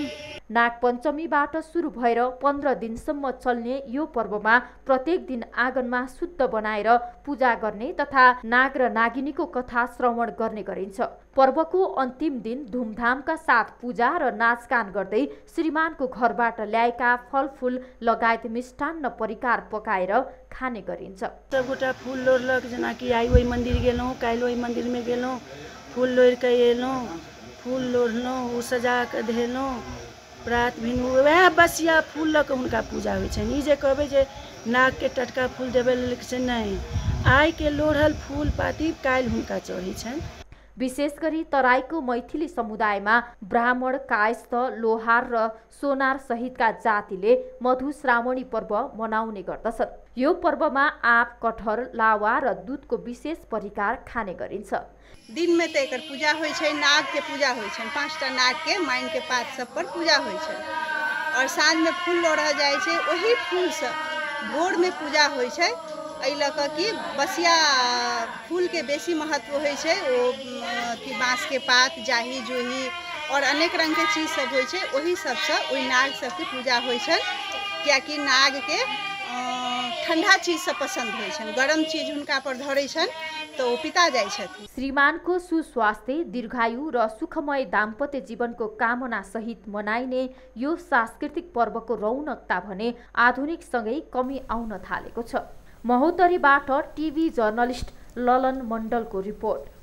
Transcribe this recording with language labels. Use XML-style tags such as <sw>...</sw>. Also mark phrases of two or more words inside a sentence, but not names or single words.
<ne>नागपञ्चमीबाट सुरु भएर 15 दिनसम्म चल्ने यो पर्वमा प्रत्येक दिन आँगनमा शुद्ध बनाएर पूजा गर्ने तथा नाग र नागिनीको कथा श्रवण गर्ने गरिन्छ। पर्वको अन्तिम दिन धुमधामका साथ पूजा र नाचगान गर्दै श्रीमानको घरबाट ल्याएका फलफूल लगायत मिष्टान्न परिकार पकाएर खाने गरिन्छ।</ne> <mai>सबगोटा फूल लोढ़लक, जेनाकि आइ ओहि मन्दिर गेलहुँ, काल्हि ओहि मन्दिरमे गेलहुँ, फूल लोढ़ कऽ एलहुँ, फूल लोढ़लहुँ, ओ सजा कऽ धेलहुँ, प्रात भिन वएह बसिया फूल लऽ कऽ हुनका पूजा होइ छनि। ई जे कहबै जे नागके टटका फूल देबै से नहि, आइके लोढ़ल फूल पाती काल्हि हुनका चढ़ै छनि।</mai> <ne>विशेष गरी तराईको मैथिली समुदायमा ब्राह्मण, कायस्थ, लोहार र सोनार सहितका जातिले मधुश्रावणी पर्व मनाउने गर्दछन्। यो पर्वमा आँप, कटहर, लावा र दुधको विशेष परिकार खाने गरिन्छ।</ne> <mai>दिन में तो एकर पूजा होइ छै, नाग के पूजा होइ छै, 5टा नाग के माइन के पात सब पर पूजा होइ छै और साँझ में फूल लोढ़ल जाइ छै। वही फूल से भोर में पूजा होइ छै। एहि लऽ कऽ कि बसिया फूल के बेसी महत्व होइ छै। ओ कि बाँस के पात, जाही जूही और अनेक रंग के चीज सब होइ छै। वही सबसे ओहि नाग सबके पूजा होइ छै, कियाकि नाग के ठंडा चीज से पसंद होइ छन्, गरम चीज हुनका पर धरै छन् तो पिता जाइ छथिन।</mai> <ne>श्रीमानको सुस्वास्थ्य, दीर्घायु र सुखमय दाम्पत्य जीवनको कामना सहित मनाइने यो सांस्कृतिक पर्वको रौनकता भने आधुनिक सँगै कमी आउन थालेको छ। महोत्तरीबाट</ne> <en>TV journalist</en> <ne>ललन मण्डलको रिपोर्ट।</ne>